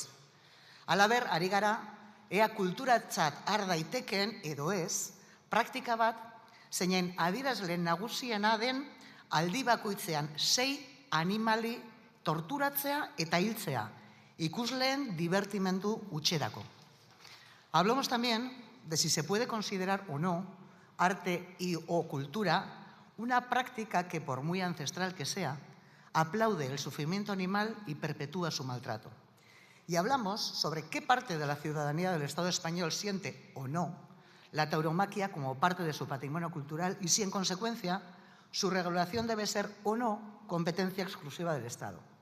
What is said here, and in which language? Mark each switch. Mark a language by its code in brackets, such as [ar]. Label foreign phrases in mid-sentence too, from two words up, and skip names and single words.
[eu] Halaber, ari gara, ea kulturatzat har daitekeen edo ez, praktika bat, zeinen adierazle nagusiena den aldi bakoitzean 6 animali torturatzea eta hiltzea, ikusleen divertimendu hutserako. [es] Hablamos también de si se puede considerar o no arte y o cultura una práctica que, por muy ancestral que sea, aplaude el sufrimiento animal y perpetúa su maltrato. Y hablamos sobre qué parte de la ciudadanía del Estado español siente o no la tauromaquia como parte de su patrimonio cultural y si, en consecuencia, su regulación debe ser o no competencia exclusiva del Estado.